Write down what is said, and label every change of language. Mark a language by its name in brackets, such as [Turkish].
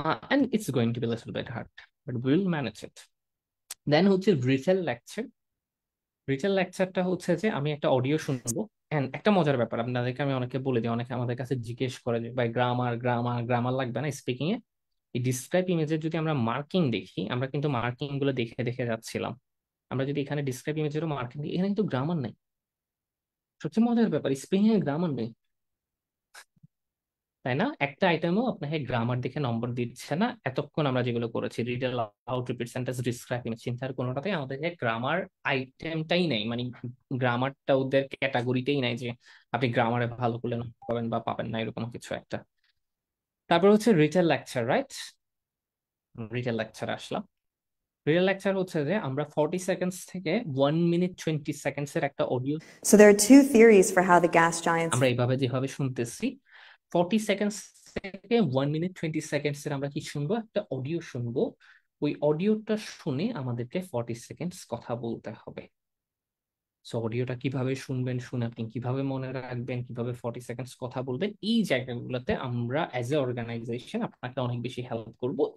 [English] And it's going to be a little bit hard, but we'll manage it. [Bangla] Then হচ্ছে retail lecture. Retail লেকচারটা হচ্ছে যে আমি একটা audio শুনবো, এন্ড একটা মজার ব্যাপার আপনাদেরকে আমি অনেকে বলে দিই, অনেকে আমাদের কাছে জিজ্ঞেস করে যে ভাই গ্রামার গ্রামার গ্রামার লাগবে না স্পিকিং এ? এই ডিসক্রাইব ইমেজের যদি আমরা মার্কিং দেখি, আমরা কিন্তু মার্কিং গুলো দেখে দেখে যাচ্ছিলাম। আমরা যদি এখানে ডিসক্রাইব ইমেজেরও মার্কিং দিই, এখানে কিন্তু গ্রামার নেই। সবচেয়ে মজার ব্যাপার, স্পিকিং এ গ্রামার নেই, তাই না? একটা আইটেমও আপনাকে গ্রামার দেখে নম্বর দিচ্ছে না। এতক্ষণ আমরা যেগুলো করেছি, riddle out, repeat sentence, describe image, চিন্তার কোনোটাতে আমাদেরকে গ্রামার আইটেমটাই নেই, মানে গ্রামারটা ওদের ক্যাটাগরিতেই নাই যে আপনি গ্রামারে ভালো করলে পাবেন বা পাবেন না, এরকম কিছু একটা। তারপর হচ্ছে retail lecture, right? Retail lecture আসলাম। রিটেল লেকচার হচ্ছে যে আমরা 40 সেকেন্ডস থেকে 1 মিনিট 20 সেকেন্ডস এর একটা audio, [English] So there are two theories for how the gas giants [Bangla] আমরা এইভাবে যেভাবে শুনতেছি 40 সেকেন্ডস থেকে 1 মিনিট 20 সেকেন্ডস এর আমরা কি শুনবো? একটা অডিও শুনবো। ওই অডিওটা শুনে আমাদেরকে 40 সেকেন্ডস কথা বলতে হবে। সো অডিওটা কিভাবে শুনবেন, শুনে আপনি কিভাবে মনে রাখবেন, কিভাবে 40 সেকেন্ডস কথা বলবেন, এই জায়গাগুলোতে আমরা অ্যাজ এ অর্গানাইজেশন আপনাকে অনেক বেশি হেল্প করব।